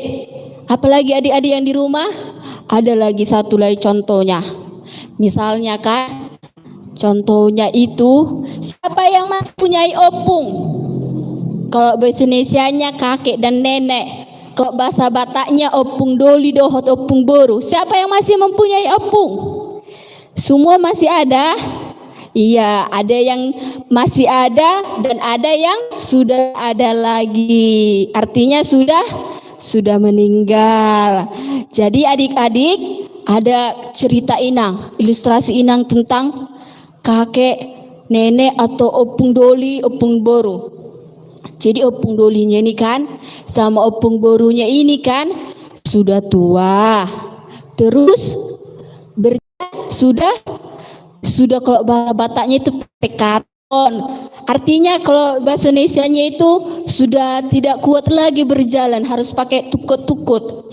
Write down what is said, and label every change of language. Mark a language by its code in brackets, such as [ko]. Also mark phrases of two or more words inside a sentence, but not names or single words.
[id] Apalagi adik-adik yang di rumah? Ada lagi satu lagi contohnya. Misalnya kan, contohnya itu siapa yang masih punya opung? Kalau bahasa Indonesianya kakek dan nenek. Kalau bahasa Bataknya [bbc] opung doli dohot opung boru. [id] Siapa yang masih mempunyai opung? Semua masih ada? Iya, ada yang masih ada dan ada yang sudah ada lagi. Artinya sudah meninggal. Jadi adik-adik, ada cerita inang, ilustrasi inang tentang kakek, nenek atau [bbc] opung doli, opung boru. [id] Jadi [bbc] opung dolinya [id] ini kan sama [bbc] opung borunya [id] ini kan sudah tua. Terus sudah kalau bahasa Bataknya itu pekaton. Artinya kalau bahasa Indonesianya itu sudah tidak kuat lagi berjalan, harus pakai tukut-tukut.